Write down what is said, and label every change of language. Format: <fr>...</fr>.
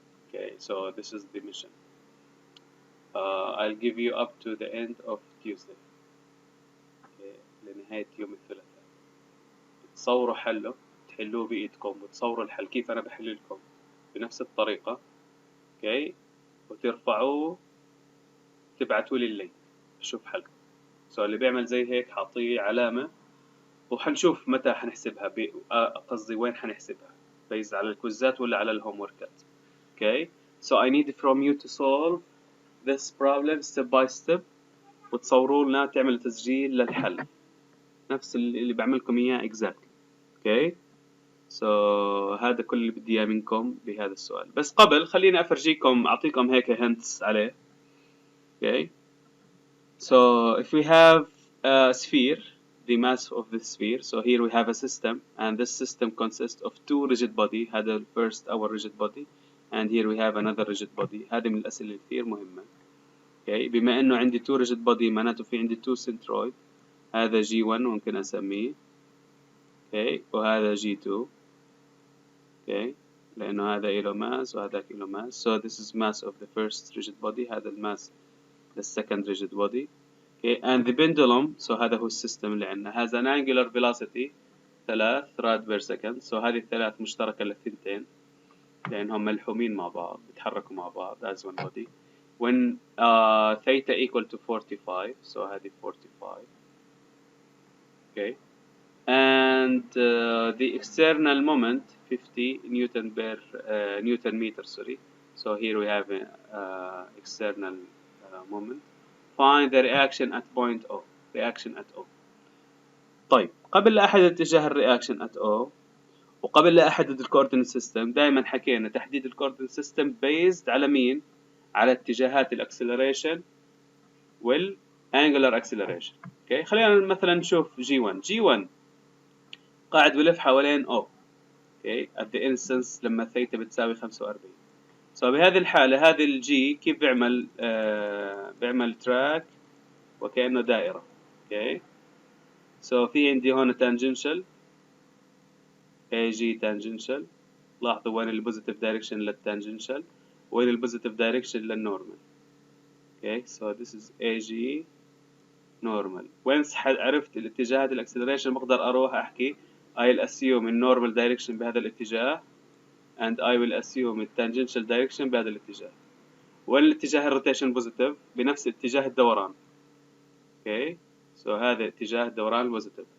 <en>Okay, so this is the mission. I'll give you up to the end of Tuesday.</en> <ar>Okay, لنهاية يوم الثلاثاء تصوروا حله، تحلوه بإيدكم وتصوروا الحل كيف أنا بحل لكم بنفس الطريقة. اوكي، وترفعوه تبعتوا لي اللينك اشوف حلكم. سو اللي بيعمل زي هيك حاطيه علامة وحنشوف متى حنحسبها قصدي وين حنحسبها، بيز على الكوزات ولا على الهوم وركات.</ar> <en>okay, so I need from you to solve this problem step by step</en> <ar>وتصوروا لنا تعملوا تسجيل للحل نفس اللي بعملكم اياه</ar> <en>exactly.</en> <ar>اوكي، so هذا كل اللي بدي اياه منكم بهذا السؤال. بس قبل خليني افرجيكم اعطيكم هيك hints عليه.</ar> <en>Okay, so if we have a sphere, the mass of the sphere, so here we have a system and this system consists of two rigid body. هذا first our rigid body and here we have another rigid body.</en> <ar>هذه من الأسئلة كثير مهمة. Okay, بما إنه عندي two rigid body معناته في عندي two centroid. هذا G1 ممكن أسميه. Okay, وهذا G2. Okay, لأنه هذا إله mass وهذا إله mass.</ar> <en>So this is mass of the first rigid body. هذا الماس the second rigid body. Okay, and the pendulum, so</en> <ar>هذا هو السيستم اللي عندنا</ar> <en>has an angular velocity 3 rad per second.</en> <ar>so هذه الثلاث مشتركة للثنتين لأنهم ملحومين مع بعض بيتحركوا مع بعض</ar> <en>as one body. when theta equal to 45, so هذه 45. Okay, and the external moment 50 Newton per Newton meter, sorry. So here we have external moment. Find the reaction at point O. reaction at O.</en> <ar>طيب قبل لا أحدد اتجاه الرياكشن at O وقبل لا أحدد الكوردينيت سيستم دائما حكينا تحديد الكوردينيت سيستم based على مين؟ على اتجاهات الاكسلريشن والانجلر اكسلريشن. اوكي، خلينا مثلا نشوف G1 قاعد بلف حوالين O. اوكي،</ar> <en>at the instance</en> <ar>لما ثيتا بتساوي 45. so بهذه الحالة هذه الجي كيف بيعمل بيعمل تراك وكأنه دائرة. اوكي، so في عندي هون tangential AG tangential. لاحظوا وين البوزيتيف دايركشن للتانجنشال وين البوزيتيف دايركشن للنورمال.</ar> <en>Okay, so this is AG normal.</en> <ar>وين عرفت الاتجاهات الاكسلريشن بقدر اروح احكي I'll assume النورمال دايركشن بهذا الاتجاه and I will assume التانجنشال دايركشن بهذا الاتجاه. وين الاتجاه الروتيشن بوزيتيف بنفس اتجاه الدوران. اوكي، so هذا اتجاه الدوران البوزيتيف.</ar>